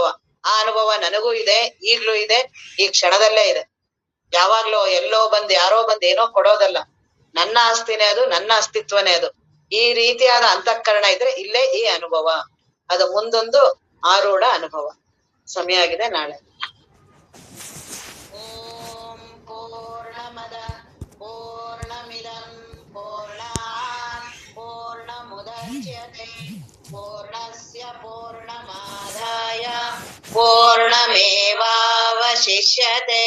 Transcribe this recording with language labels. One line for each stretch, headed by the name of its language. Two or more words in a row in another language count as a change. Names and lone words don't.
Kannada: ಆ ಅನುಭವ ನನಗೂ ಇದೆ, ಈಗ್ಲೂ ಇದೆ, ಈ ಕ್ಷಣದಲ್ಲೇ ಇದೆ. ಯಾವಾಗ್ಲೋ ಎಲ್ಲೋ ಯಾರೋ ಏನೋ ಕೊಡೋದಲ್ಲ. ನನ್ನ ಆಸ್ತಿನೇ ಅದು, ನನ್ನ ಅಸ್ತಿತ್ವನೇ ಅದು. ಈ ರೀತಿಯಾದ ಅಂತಃಕರಣ ಇದ್ರೆ ಇಲ್ಲೇ ಈ ಅನುಭವ, ಅದು ಮುಂದೊಂದು ಆರೂಢ ಅನುಭವ. ಸಮಯ ಆಗಿದೆ, ನಾಳೆ.
Sanskrit: ಓಂ ಪೂರ್ಣಮದ ಪೂರ್ಣಮಿದಂ ಪೂರ್ಣಾತ್ ಪೂರ್ಣಮುದಚ್ಯತೆ ಪೂರ್ಣಸ್ಯ ಪೂರ್ಣಮಾದಾಯ ಪೂರ್ಣಮೇವಾವಶಿಷ್ಯತೆ.